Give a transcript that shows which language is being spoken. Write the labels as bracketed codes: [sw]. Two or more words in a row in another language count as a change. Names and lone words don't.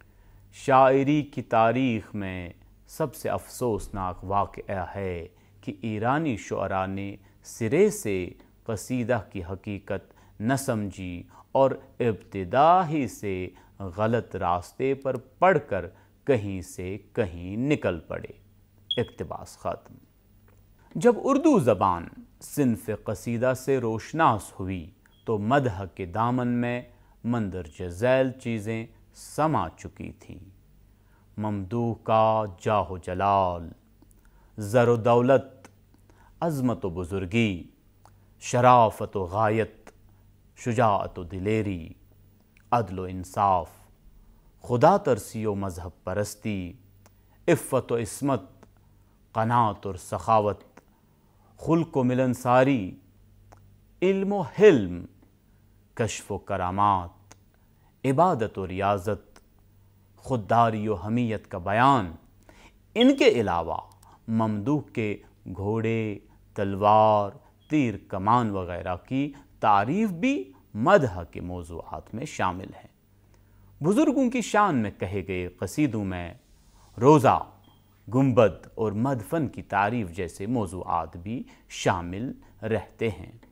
[ur] شاعری کی تاریخ میں سب سے افسوسناک واقعہ ہے کہ ایرانی شعراء نے سرے سے قصیدہ کی حقیقت نہ سمجھی اور ابتدا ہی سے غلط راستے پر پڑھ کر کہیں سے کہیں نکل پڑے۔ اقتباس ختم۔ جب اردو زبان صنف قصیدہ سے روشناس ہوئی تو مدح کے دامن میں مندرجہ ذیل چیزیں سما چکی تھیں۔ ممدوح کا جاہ و جلال، زر و دولت، عظمت و بزرگی، شرافت و غایت، شجاعت و دلیری، عدل و انصاف، خدا ترسی و مذہب پرستی، عفت و عصمت، قناعت اور سخاوت، خلق و ملنساری، علم و حلم، کشف و کرامات، عبادت و ریاضت، خودداری و حمیت کا بیان، ان کے علاوہ ممدوح کے گھوڑے، تلوار، تیر کمان وغیرہ کی تعریف بھی مدح کے موضوعات میں شامل ہے۔ بزرگوں کی شان میں کہے گئے قصیدوں میں روضہ، گنبد اور مدفن کی تعریف جیسے موضوعات بھی شامل رہتے ہیں۔